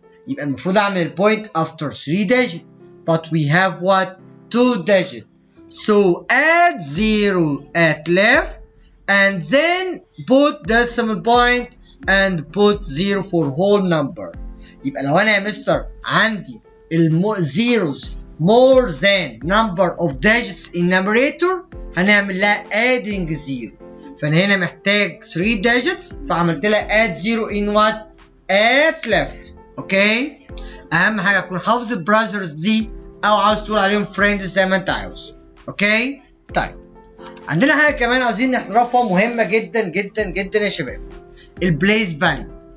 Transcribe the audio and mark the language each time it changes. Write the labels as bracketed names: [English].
[Arabic] يبقى المفروض اعمل البوينت after 3 digit. [English] But we have what? 2 digit. So add 0 at left and then put decimal point and put 0 for whole number. [Arabic] يبقى لو انا يا مستر عندي zeros [English] more than number of digits in numerator [Arabic] هنعمل لها adding 0. فانا هنا محتاج 3 digits فعملت لها add 0 [English] in what? at left. [Arabic] اوكي؟ اهم حاجه تكون حافظ البراذرز دي او عاوز تقول عليهم فريندز زي ما انت عاوز. اوكي؟ طيب عندنا حاجه كمان عاوزين نعرفها مهمه جدا جدا جدا يا شباب. البليس فاليو.